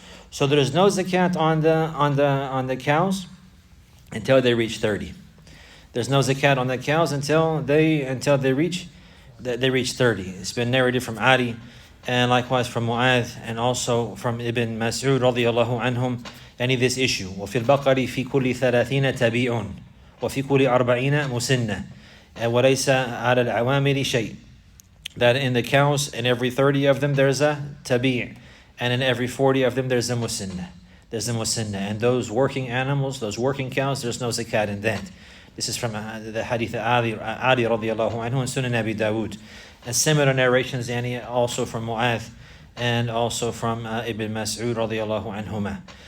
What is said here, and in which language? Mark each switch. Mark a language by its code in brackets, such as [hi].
[en] So there is no zakat on the cows until they reach 30. There's no zakat on the cows until they reach 30. It's been narrated from Ali, and likewise from Mu'adh, and also from Ibn Mas'ud radiyallahu anhum, this issue. [ar] وفي البقر في كل 30 تبيع وفي كل 40 مسنة وليس على العوامل شيء. [en] That in the cows, in every 30 of them there's a tabi', and in every 40 of them there's a musinna. And those working animals, those working cows, there's no zakat in that. This is from the hadith of Ali radiyallahu anhu and Sunan Abi Dawud. And similar narrations also from Mu'adh and also from Ibn Mas'ud radiyallahu anhuma.